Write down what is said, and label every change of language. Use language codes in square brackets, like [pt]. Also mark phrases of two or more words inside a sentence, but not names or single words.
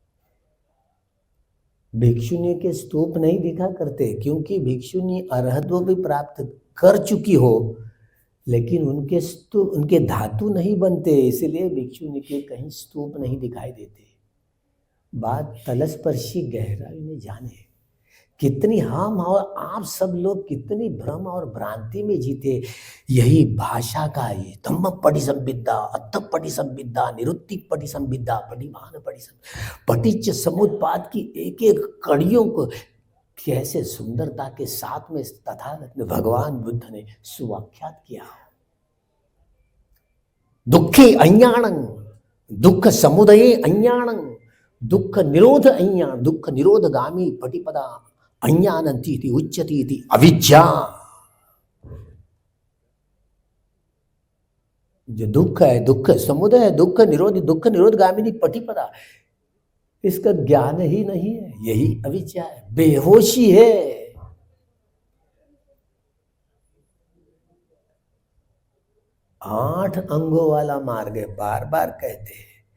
[hi] भिक्षुनी के स्तूप नहीं दिखा करते, क्योंकि भिक्षुनी अरहत्व भी प्राप्त कर चुकी हो, लेकिन उनके स्तूप, उनके धातु नहीं बनते, इसलिए भिक्षु के कहीं स्तूप नहीं दिखाई देते। बात तलस्पर्शी गहराई में जाने, कितनी हम और आप सब लोग कितनी भ्रम और भ्रांति में जीते। यही भाषा का ये [pi] धम्म पटी संविद्या, अत्थ पटी संविद्या, निरुक्ति पटी संविद्या, पटिमान पटी पटिच समुत्पाद [hi] की एक एक कड़ियों को कैसे सुंदरता के साथ में तथागत ने भगवान बुद्ध ने सुव्याख्यात किया। [pi] दुखे अज्ञानं, दुख समुदये अज्ञानं, दुख निरोध अज्ञान, दुख निरोधगामी पटिपदा अज्ञानंती उच्यती अविद्या। [hi] जो दुख है, दुख समुदय, दुख निरोध, दुख निरोधगामिनी पटिपदा, इसका ज्ञान ही नहीं है, यही अविद्या है, बेहोशी है। आठ अंगों वाला मार्ग है, बार बार कहते हैं।